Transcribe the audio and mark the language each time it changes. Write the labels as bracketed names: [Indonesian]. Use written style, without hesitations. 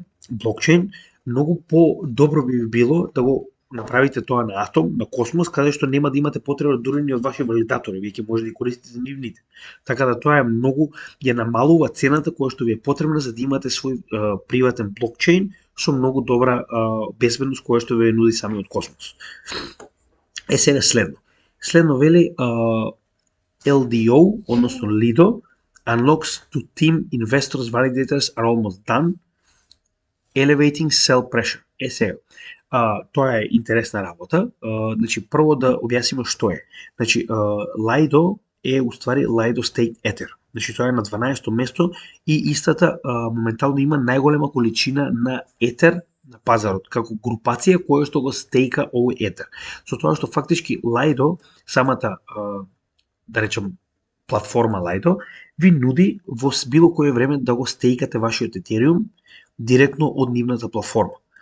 [Macedonian] блокчейн, многу по-добро би било да го направите тоа на Atom, на Космос, каде што нема да имате потреба дури ни од ваши валидатори, вие ќе може да ги користите нивните. Така да тоа е многу, ја намалува цената која што ви е потребна за да имате свој приватен блокчейн со многу добра безбедност која што ви нуди самиот Космос. Сега следно. Следно вели LDO, односно Lido, [English] unlocks to team investors validators are almost done, elevating sell pressure. [Macedonian] Сега, тоа е интересна работа. Значи, прво да објасниме што е. Значи, Lido е уствари Lido Staked Ether. Значи, тоа е на 12-то место и истата моментално има најголема количина на Ether на пазарот, како групација која што го стейка овој Ether. Со тоа што фактички Lido, самата, да речем, платформа Lido, ви нуди во било кое време да го стейкате вашиот Ethereum директно од нивната платформа.